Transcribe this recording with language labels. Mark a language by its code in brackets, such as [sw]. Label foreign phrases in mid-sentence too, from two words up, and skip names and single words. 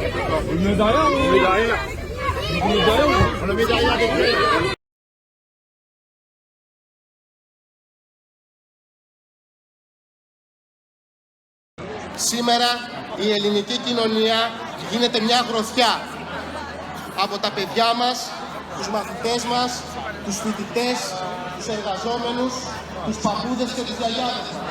[fr] On le met derrière, on le met derrière. On le met derrière avec lui. [el] Σήμερα η ελληνική κοινωνία γίνεται μια γροθιά από τα παιδιά μας, τους μαθητές μας, τους φοιτητές, τους εργαζόμενους, τους παππούδες και τους γιαγιάδες μας.